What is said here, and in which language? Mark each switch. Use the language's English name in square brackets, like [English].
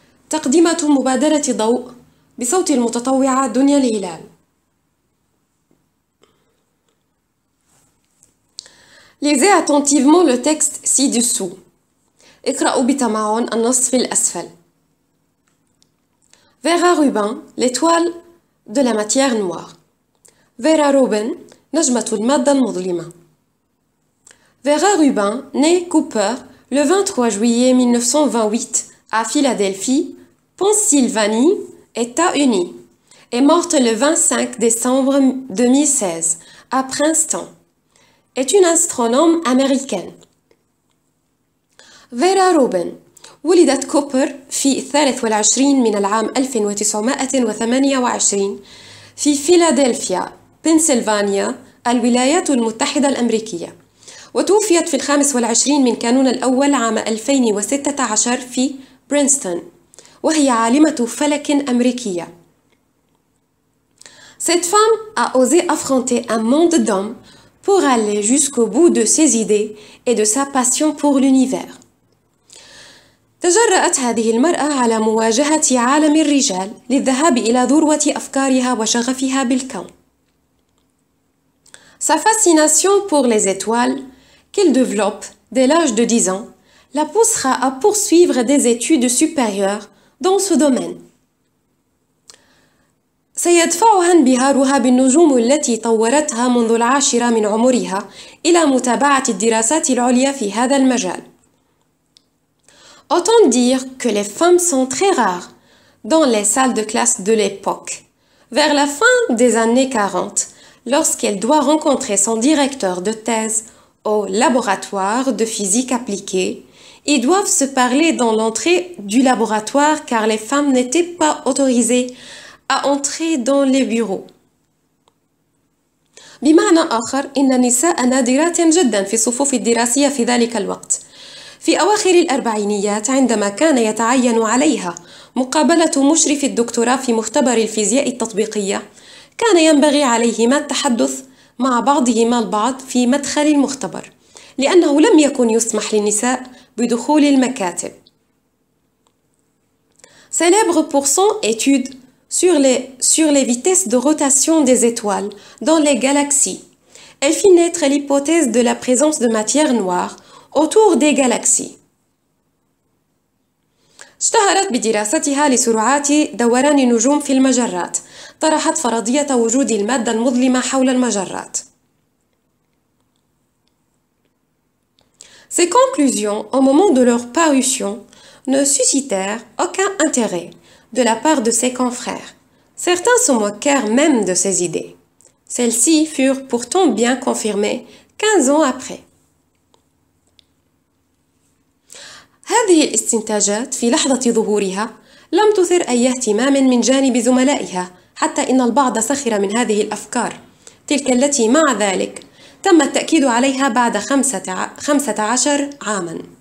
[Arabic] تقدمة مبادرة ضوء بصوت المتطوعة دنيا الهلال. [French] Lisez attentivement le texte ci-dessous. [Arabic] اقرأوا بتمعن النص في الأسفل. [French] Vera Rubin, l'étoile de la matière noire. [Arabic] Vera Rubin, نجمة المادة المظلمة. [French] Vera Rubin, née Cooper le 23 juillet 1928 à Philadelphie, Pennsylvanie, États-Unis, est morte le 25 décembre 2016 à Princeton. Est une astronome américaine. [Arabic] فيرا روبن ولدت كوبر في 23 من العام 1928 في فيلادلفيا، بنسلفانيا، الولايات المتحدة الأمريكية، وتوفيت في 25 من كانون الأول عام 2016 في برينستون، وهي عالمة فلك أمريكية. [French] Cette femme a osé affronter un monde d'hommes pour aller jusqu'au bout de ses idées et de sa passion pour l'univers. [Arabic] تجرأت هذه المرأة على مواجهة عالم الرجال للذهاب إلى ذروة أفكارها وشغفها بالكون. [French] Sa fascination pour les étoiles, qu'elle développe dès l'âge de 10 ans, la poussera à poursuivre des études supérieures dans ce domaine. [Arabic] سيدفعها انبهارها بالنجوم التي طورتها منذ 10 من عمرها إلى متابعة الدراسات العليا في هذا المجال. [French] Autant dire que les femmes sont très rares dans les salles de classe de l'époque. Vers la fin des années 40, lorsqu'elle doit rencontrer son directeur de thèse au laboratoire de physique appliquée, ils doivent se parler dans l'entrée du laboratoire car les femmes n'étaient pas autorisées à entrer dans les bureaux. [Arabic] بمعنى آخر إن النساء نادرات جدا في الصفوف الدراسية في ذلك الوقت. في أواخر الأربعينيات عندما كان يتعين عليها مقابلة مشرف الدكتوراه في مختبر الفيزياء التطبيقية، كان ينبغي عليهما التحدث مع بعضهما البعض في مدخل المختبر، لأنه لم يكن يسمح للنساء بدخول المكاتب. [French] Célèbre pour son étude sur les vitesses de rotation des étoiles dans les galaxies, elle fit naître l'hypothèse de la présence de matière noire autour des galaxies. [Arabic] اشتهرت بدراستها لسرعات دوران النجوم في المجرات. طرحت فرضية وجود المادة المظلمة حول المجرات. [French] Ces conclusions, au moment de leur parution, ne suscitèrent aucun intérêt de la part de ses confrères. Certains se moquèrent même de ses idées. Celles-ci furent pourtant bien confirmées 15 ans après. [Arabic] هذه الاستنتاجات في لحظة ظهورها لم تثر أي اهتمام من جانب زملائها، حتى إن البعض سخر من هذه الأفكار، تلك التي مع ذلك تم التأكيد عليها بعد 15 عاماً.